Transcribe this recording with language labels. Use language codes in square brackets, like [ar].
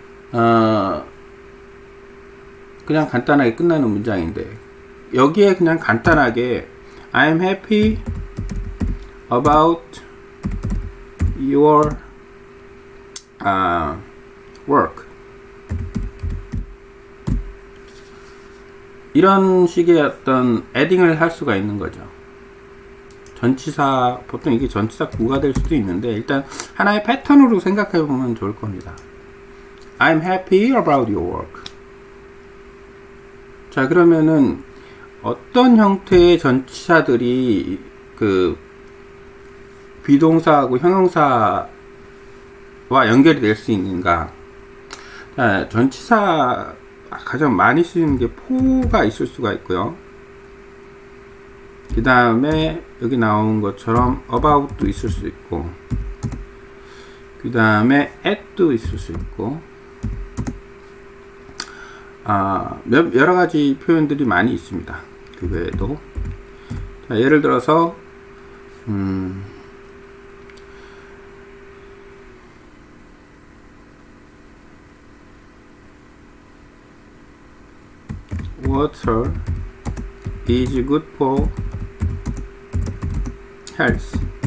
[ko] 그냥 간단하게 끝나는 문장인데 여기에 그냥 간단하게 [en] I'm happy about your work [ko] 이런 식의 어떤 에딩을 할 수가 있는 거죠. 전치사, 보통 이게 전치사 구가 될 수도 있는데 일단 하나의 패턴으로 생각해 보면 좋을 겁니다. [en] I'm happy about your work. [ko] 자, 그러면은 어떤 형태의 전치사들이 그 비동사하고 형용사와 연결이 될 수 있는가? 자, 전치사 가장 많이 쓰이는 게 for가 있을 수가 있고요. 그 다음에 여기 나온 것처럼 about도 있을 수 있고, 그 다음에 at도 있을 수 있고, 여러 가지 표현들이 많이 있습니다. 그 외에도. 자, 예를 들어서, [en] water is good for health.